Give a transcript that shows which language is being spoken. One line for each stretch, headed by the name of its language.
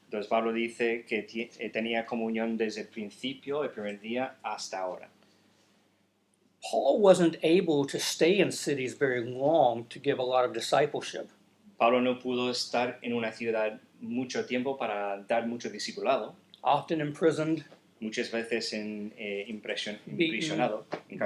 Spanish: Entonces Pablo dice que tenía comunión desde el principio, el primer día, hasta ahora.
English: Paul wasn't able to stay in cities very long to give a lot of discipleship.
Spanish: Pablo no pudo estar en una ciudad mucho tiempo para dar mucho discipulado.
English: Often imprisoned,
Spanish: Muchas veces imprisionado, encarcelado.